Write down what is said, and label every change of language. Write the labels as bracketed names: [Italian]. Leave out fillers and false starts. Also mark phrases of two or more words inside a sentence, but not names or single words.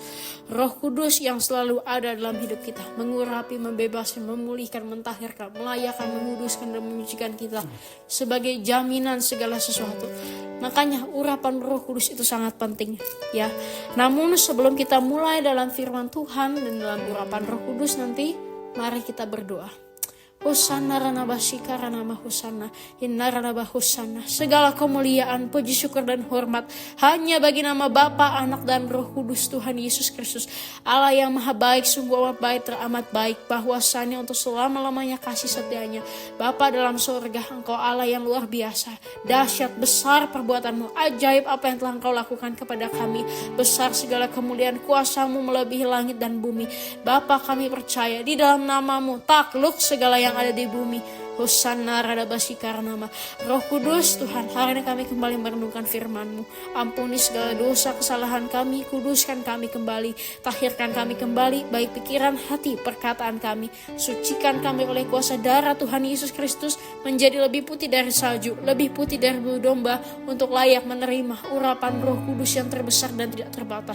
[Indonesian] Roh Kudus yang selalu ada dalam hidup kita, mengurapi, membebaskan, memulihkan, mentahirkan, melayakkan, menguduskan dan menyucikan kita sebagai jaminan segala sesuatu. Makanya urapan Roh Kudus itu sangat penting, ya. Namun sebelum kita mulai dalam firman Tuhan dan dalam urapan Roh Kudus nanti, mari kita berdoa. Hosanna ranabasika ranama hosanna innaranaba hosanna. Segala kemuliaan, puji syukur dan hormat hanya bagi nama Bapa, Anak dan Roh Kudus, Tuhan Yesus Kristus, Allah yang maha baik, sungguh amat baik, teramat baik, bahwasannya untuk selama-lamanya kasih setianya. Bapa dalam surga, Engkau Allah yang luar biasa, dahsyat besar perbuatanmu, ajaib apa yang telah Engkau lakukan kepada kami, besar segala kemuliaan, kuasamu melebihi langit dan bumi. Bapa, kami percaya di dalam namamu takluk segala yang ada di bumi. Hosanna radabasi karanama. Roh Kudus, Tuhan, hari ini kami kembali merenungkan firman-Mu. Ampuni segala dosa kesalahan kami, kuduskan kami kembali, tahirkan kami kembali, baik pikiran, hati, perkataan kami. Sucikan kami oleh kuasa darah Tuhan Yesus Kristus, menjadi lebih putih dari salju, lebih putih dari bulu domba, untuk layak menerima urapan Roh Kudus yang terbesar dan tidak terbatas.